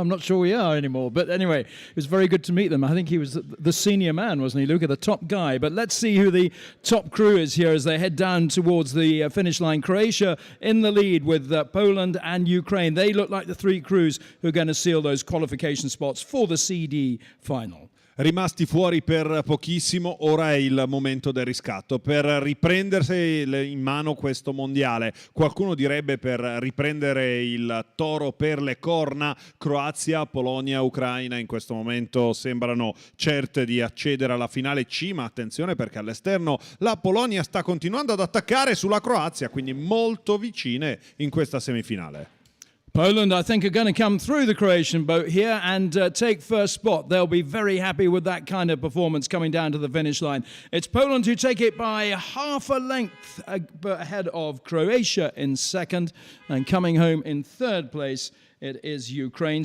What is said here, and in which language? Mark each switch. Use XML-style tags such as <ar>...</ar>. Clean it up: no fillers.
<en>I'm not sure we are anymore. But anyway, it was very good to meet them. I think he was the senior man, wasn't he, Luca, the top guy. But let's see who the top crew is here as they head down towards the finish line. Croatia in the lead with Poland and Ukraine. They look like the three crews who are going to seal those qualification spots for the CD final.</en> <it>Rimasti fuori per pochissimo, ora è il momento del riscatto per riprendersi in mano questo mondiale. Qualcuno direbbe per riprendere il toro per le corna. Croazia, Polonia, Ucraina in questo momento sembrano certe di accedere alla finale C, ma attenzione perché all'esterno la Polonia sta continuando ad attaccare sulla Croazia, quindi molto vicine in questa semifinale.</it> <en>Poland, I think, are going to come through the Croatian boat here and take first spot. They'll be very happy with that kind of performance coming down to the finish line. It's Poland who take it by half a length ahead of Croatia in second, and coming home in third place it is Ukraine.</en>